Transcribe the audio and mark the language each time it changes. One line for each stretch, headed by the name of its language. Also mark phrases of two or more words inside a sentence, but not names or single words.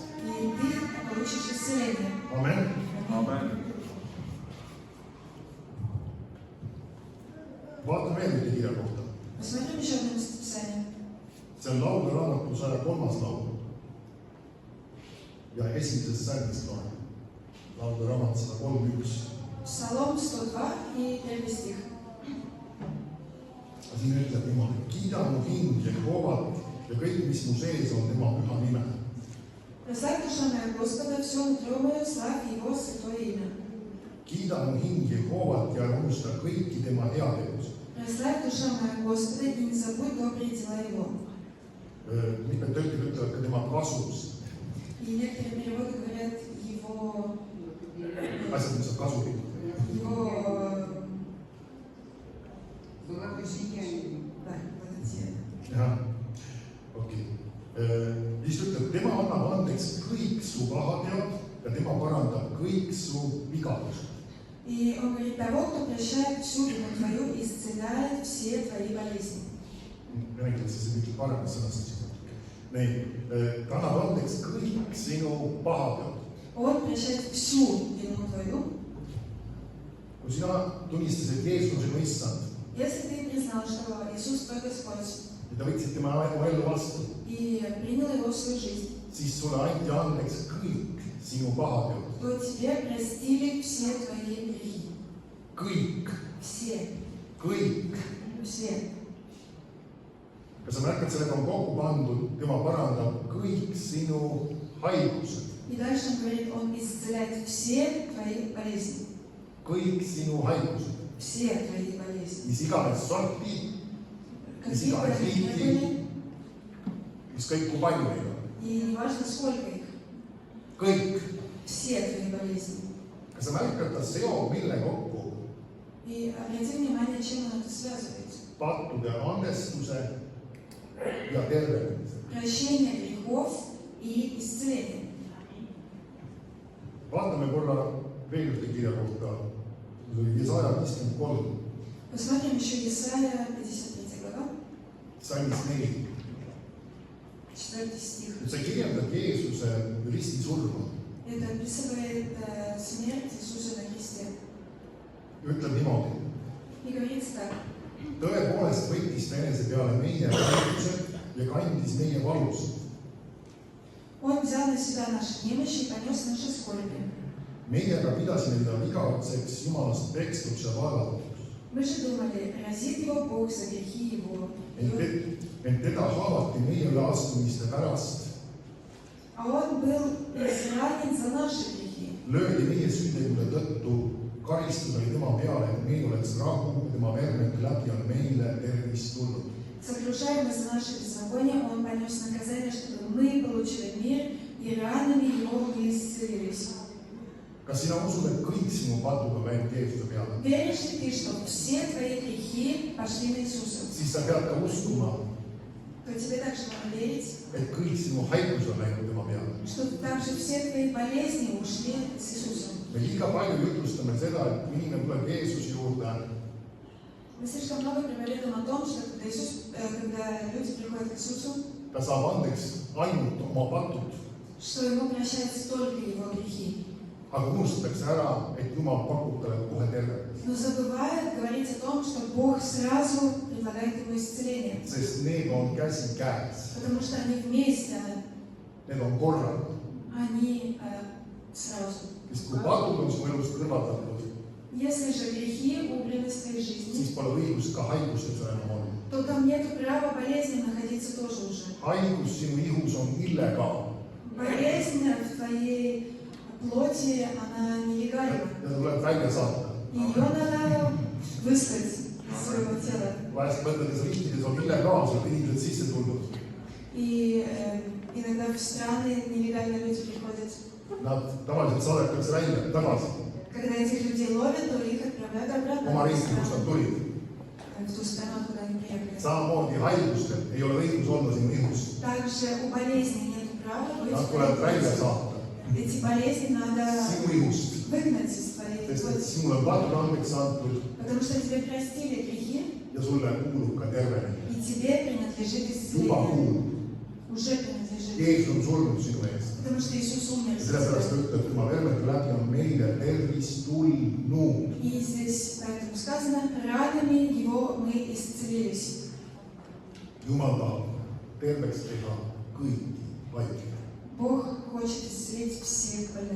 Russian: и ты получишь исцеление. Amen. Amen.
Estonian: Vaatame veel ühte kirja kohta.
Russian: Посмотрим еще одно местописание.
Estonian: See on Laulude raamatu 103. laul. Ja esimesest salmist loen. Laulude raamat 103:1.
Russian: Псалом 102 и 1 стих.
Estonian: Siin ütleb niimoodi: kiida mu hing Jehovat ja kõik, mis mu sees on, tema püha nime.
Russian: Прославь душа моя Господа, все нутро мое, славь Его святое имя.
Estonian: Kiida mu hing Jehovat ja unusta kõiki tema heategusid.
Russian: Прославь душа моя Господа и не забудь добрые дела Его.
Estonian: Mitmed tõlkid ütlevad ka tema kasust.
Russian: И некоторые переводы говорят Его...
Estonian: Asjad, mis on kasulikud.
Russian: Его... Благодеяние. Да, благодеяние.
Estonian: Jah, okei. Siis ütleb, tema annab andeks andeks kõik su pahateod ja tema parandab kõik su vigadused.
Russian: И он говорит, того, кто прощает всю вину твою, исцеляет все твои болезни.
Estonian: Räägitakse see mingi paremas sõnastus. Ta annab andeks kõik sinu pahateod.
Russian: Он прощает всю вину твою.
Estonian: Kui sina tunnistasid Jeesus on sinu issand
Russian: Если ты признал, что Иисус твой Господь,
Estonian: ja ta võtsid tema ellu vastu,
Russian: и принял его в свою жизнь,
Estonian: siis sulle anti andeks kõik sinu pahateod.
Russian: то тебе простили все твои грехи.
Estonian: Kõik.
Russian: Все.
Estonian: Kõik.
Russian: Все.
Estonian: Ja sa märkad, sellega on kokku pandud, tema parandab kõik sinu haigused.
Russian: И дальше он говорит, он исцеляет все твои болезни.
Estonian: Kõik sinu haigused.
Russian: Все твои болезни.
Estonian: Mis iganes sorti, mis
Russian: Какие бы
Estonian: iganes
Russian: они ни
Estonian: liiki,
Russian: были,
Estonian: ükskõik kui palju neid on.
Russian: и не важно сколько их,
Estonian: Kõik.
Russian: все твои болезни.
Estonian: Kas sa märkad, ta seob mille kokku?
Russian: И обрати внимание, чем он это связывает.
Estonian: Pattude andestuse ja tervenemise.
Russian: Прощение грехов и исцеление.
Estonian: Vaatame korra veel ühte kirja kohta. See oli Jesaja 53.
Russian: Посмотрим еще Исайя 53 глава,
Estonian: Salmis 4.
Russian: 4 стих.
Estonian: Nüüd see kirjeldab Jeesuse ristisurma.
Russian: Это описывает смерть Иисуса на кресте.
Estonian: Ütleb niimoodi.
Russian: И говорится так.
Estonian: Tõepoolest võttis ta enese peale meie haigused ja kandis meie valusid.
Russian: Он взял на себя наши немощи и понес наши скорби.
Estonian: Meie aga pidasime teda vigavuseks Jumalast pekstuks ja vaevatuks.
Russian: Мы же думали, разит его Бог за грехи его.
Estonian: Ent teda haavati meie üleastumiste pärast.
Russian: А он был изранен за наши грехи.
Estonian: Löödi meie süütegude tõttu, karistus oli tema peale, et meil oleks rahu ja tema vermete läbi on meile tervist tulnud.
Russian: Сокрушаемый за наши беззакония, он понес наказание, чтобы мы получили мир, и ранами его мы исцелились.
Estonian: Kas sina usud, et kõik sinu patud on läinud Jeesuse peale?
Russian: Веришь ли ты, что все твои грехи пошли на Иисуса?
Estonian: Siis sa pead ka uskuma,
Russian: То тебе также надо верить,
Estonian: et kõik sinu haigus on läinud tema peale.
Russian: что также все твои болезни ушли с Иисусом.
Estonian: Me liiga palju jutlustame seda, et kui inimene tuleb Jeesuse juurde,
Russian: Мы слишком много проповедуем о том, что когда люди приходят к Иисусу,
Estonian: ta saab andeks ainult oma patud.
Russian: что ему прощаются только его грехи.
Estonian: Aga unustatakse ära, et Jumal pakub talle kohe tervet.
Russian: Но забывает говорить о том, что Бог сразу предлагает ему исцеление.
Estonian: Sest need on käsi käes.
Russian: Потому что они вместе,
Estonian: Need on korraga.
Russian: они сразу.
Estonian: Sest kui patud on su elust kõrvaldatud,
Russian: Если же грехи убраны с твоей жизни,
Estonian: siis pole õigust ka haigustes enam olnud.
Russian: то там нет права болезни находиться тоже уже.
Estonian: Haigus sinu ihus on illegaal.
Russian: Болезнь в твоей плоти, она нелегальна.
Estonian: Ja ta tuleb välja saata.
Russian: Ее надо выслать из своего тела.
Estonian: Vahest mõtledes riikides on illegaalselt inimesed sisse tulnud.
Russian: И иногда в страны нелегальные люди приходят.
Estonian: Nad tavaliselt saadetakse välja tagasi
Russian: Когда этих людей ловят, то их отправляют обратно
Estonian: oma
Russian: в
Estonian: riiki, kust nad tulid.
Russian: ту страну, куда они приехали.
Estonian: Samamoodi haigustel ei ole õigus olla sinu ihus.
Russian: Также у болезни нет права быть
Estonian: Nad
Russian: в
Estonian: tuleb
Russian: твоей
Estonian: välja
Russian: плоти.
Estonian: saata
Russian: Эти болезни надо
Estonian: sinu ihust.
Russian: выгнать из твоей
Estonian: Sest et
Russian: плоти.
Estonian: sinule on patud andeks antud
Russian: Потому что тебе простили грехи,
Estonian: ja sulle kuulub ka tervenemine.
Russian: и тебе принадлежит
Estonian: Juba
Russian: исцеление.
Estonian: kuulub.
Russian: Уже принадлежит.
Estonian: Jeesus on surnud sinu eest.
Russian: Потому что Иисус умер.
Estonian: Ja sellepärast ta ütleb, et tema vermete läbi on meile tervist tulnud.
Russian: И здесь поэтому сказано, ранами его мы исцелились.
Estonian: Jumal tahab terveks teha kõiki haigeid.
Russian: Бог хочет исцелить всех больных.